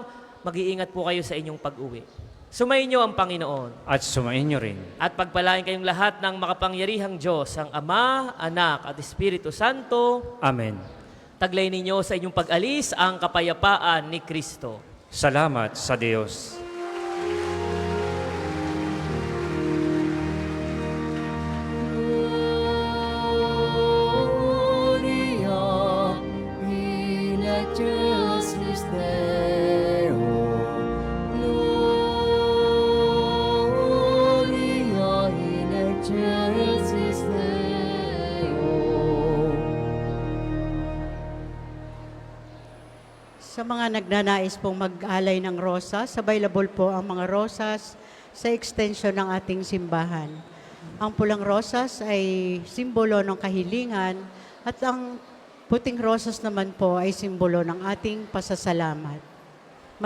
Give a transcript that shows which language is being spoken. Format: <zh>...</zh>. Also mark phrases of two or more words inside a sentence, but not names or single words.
<tl>Mag-iingat po kayo sa inyong pag-uwi. Sumainyo ang Panginoon. At sumainyo rin. At pagpalain kayong lahat ng makapangyarihang Diyos, ang Ama, Anak at Espiritu Santo. Amen. Taglay ninyo sa inyong pag-alis ang kapayapaan ni Kristo. Salamat sa Diyos.</tl> <la>Gloria in excelsis Deo. Gloria in excelsis Deo.</la> <tl>Sa mga nagnanais pong mag-alay ng rosas, available po ang mga rosas sa extension ng ating simbahan. Ang pulang rosas ay simbolo ng kahilingan at ang puting rosas naman po ay simbolo ng ating pasasalamat.</tl>